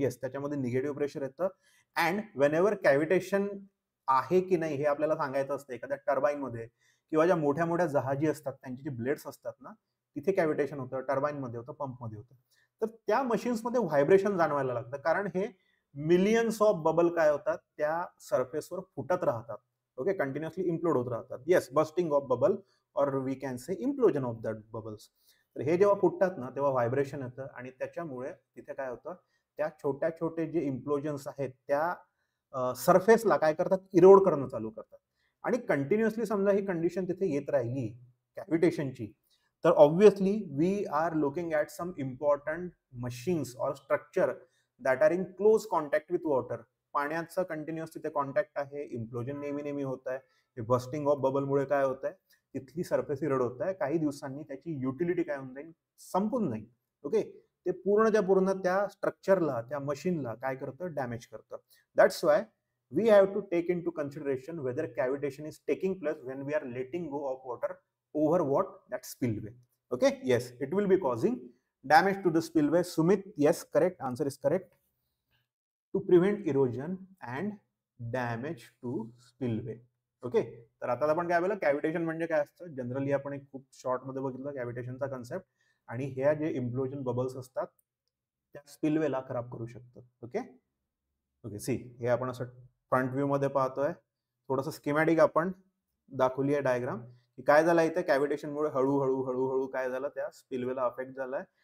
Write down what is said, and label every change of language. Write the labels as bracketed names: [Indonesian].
[Marathi] Yes, त्याच्यामध्ये negative pressure येतं. And Wien ever कॅव्हिटेशन आहे की नाही हे आपल्याला सांगायचं असतं, एखाद्या टर्बाईन मध्ये किंवा ज्या मोठ्या मोठ्या जहाजी असतात त्यांची जी ब्लेड्स असतात ना, तिथे कॅव्हिटेशन होतं, टर्बाईन मध्ये होतं, पंप मध्ये होतं. तर त्या मशीन्स मध्ये व्हायब्रेशन जाणवायला लागतं, कारण हे मिलियन्स ऑफ बबल काय होतात, त्या सरफेसवर फुटत राहतात. ओके, कंटिन्युअसली इम्प्लोड होत राहतात. [English] Yes, busting of bubble, और we can say implosion of that bubbles. [Marathi] तर हे जेव्हा फुटतात ना, तेव्हा व्हायब्रेशन येतं आणि त्याच्यामुळे तिथे काय होतं, त्या छोट्या छोटे जे इम्प्लोजन्स आहेत त्या सरफेसला काय करतात, इरोड करणं चालू करतात. आणि कंटिन्युअसली समजा ही कंडिशन तिथे येत राहिली कॅव्हिटेशनची, तर obviously [English] We are looking at some important machines और structure that are in close contact with water. [Marathi] पाण्याचं कंटिन्युअस तिथे कॉन्टॅक्ट आहे, इम्प्लोजन नेहमी नेहमी होत आहे, हे बस्टिंग ऑफ बबलमुळे काय होत आहे, तिथली सरफेस इरोड होत आहे. काही दिवसांनी त्याची युटिलिटी काय होऊन जाईल, संपून जाईल. ओके, ते पूर्णच्या पूर्ण त्या स्ट्रक्चरला, त्या मशीनला काय करतं, डॅमेज करतं. [English] That's why we have to take into consideration whether cavitation is taking place when we are letting go of water over what, that spillway. Okay, yes, it will be causing damage to the spillway. Sumit, yes, correct, answer is correct. To prevent erosion and damage to spillway. [Marathi] Okay, तर आता आपण काय बोललं, कॅव्हिटेशन म्हणजे काय असतं, generally आपण एक खूप शॉर्ट मध्ये बघितलं कॅव्हिटेशनचा कन्सेप्ट, आणि ह्या जे इम्प्लोजन बबल्स असतात त्या स्पिलवेला खराब करू शकतात. ओके, ओके, सी, हे आपण असं फ्रंट व्ह्यू मध्ये पाहतोय, थोडंसं स्कीमॅटिक आपण दाखवली आहे डायग्राम, की काय झालं इथे कॅव्हिटेशनमुळे हळूहळू हळूहळू काय झालं, त्या स्पिलवेला अफेक्ट झालाय